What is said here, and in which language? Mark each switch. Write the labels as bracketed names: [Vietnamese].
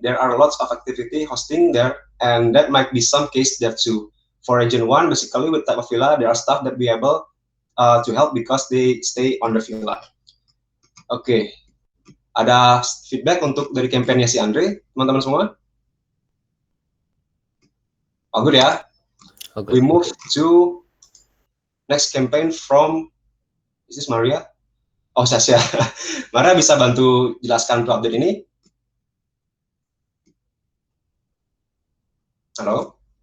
[English] There are lots of activity hosting there, and that might be some case there too. For region 1, basically with type of villa, there are staff that be able to help because they stay on the villa. [Indonesian] Oke, ada feedback untuk dari campaign-nya si Andre, teman-teman semua? [English] Oh, good ya. We move to next campaign from, is this Maria? [Indonesian] Oh, Sasha. Maria bisa bantu jelaskan untuk update ini? Halo?